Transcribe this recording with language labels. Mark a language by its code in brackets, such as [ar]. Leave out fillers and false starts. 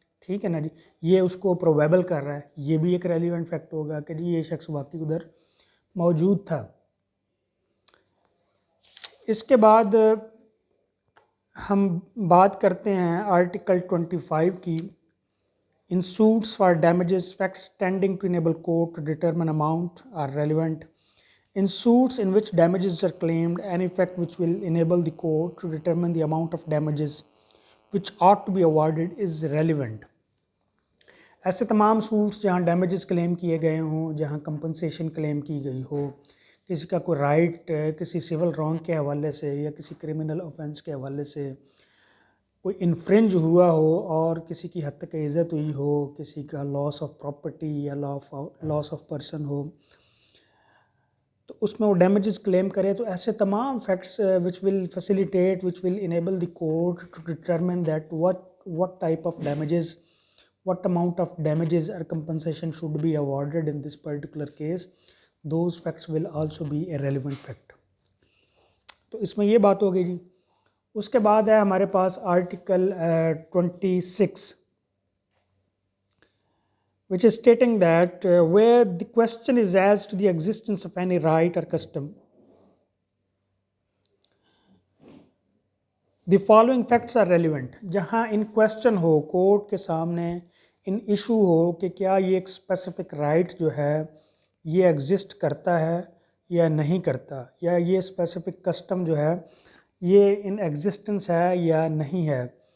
[ur] ٹھیک ہے نا جی، یہ اس کو پروبیبل کر رہا ہے، یہ بھی ایک ریلیونٹ فیکٹ ہوگا کہ جی یہ شخص واقعی ادھر موجود تھا۔ اس کے بعد ہم بات کرتے ہیں آرٹیکل 25 کی، ان [en] suits for damages facts tending to enable court to determine amount are relevant. In suits in which damages are claimed, any fact which will enable the court to determine the amount of damages which ought to be awarded is relevant. [ur] ایسے تمام suits جہاں damages کلیم کیے گئے ہوں، جہاں compensation کلیم کی گئی ہو، کسی کا کوئی رائٹ کسی سول رانگ کے حوالے سے یا کسی کرمنل آفینس کے حوالے سے کوئی انفرنج ہوا ہو اور کسی کی حد تک عزت ہوئی ہو، کسی کا لاس آف پراپرٹی یا لاس آف پرسن ہو، تو اس میں وہ ڈیمیجز کلیم کرے. تو ایسے تمام facts [en] Which will facilitate which will enable the court to determine that what type of damages, what amount of damages or compensation should be awarded in this particular case, those facts will also be a relevant fact. [ur] تو اس میں یہ بات ہو گئی جی. اس کے بعد ہے ہمارے پاس article 26 [en] which is stating that where the question is as to the existence of any right or custom, the following facts are relevant. [ur] جہاں ان کویسچن ہو کورٹ کے سامنے ان ایشو ہو کہ کیا یہ ایک اسپیسیفک رائٹ جو ہے یہ ایگزسٹ کرتا ہے یا نہیں کرتا، یا یہ اسپیسیفک کسٹم جو ہے یہ ان ایگزسٹنس ہے یا نہیں ہے.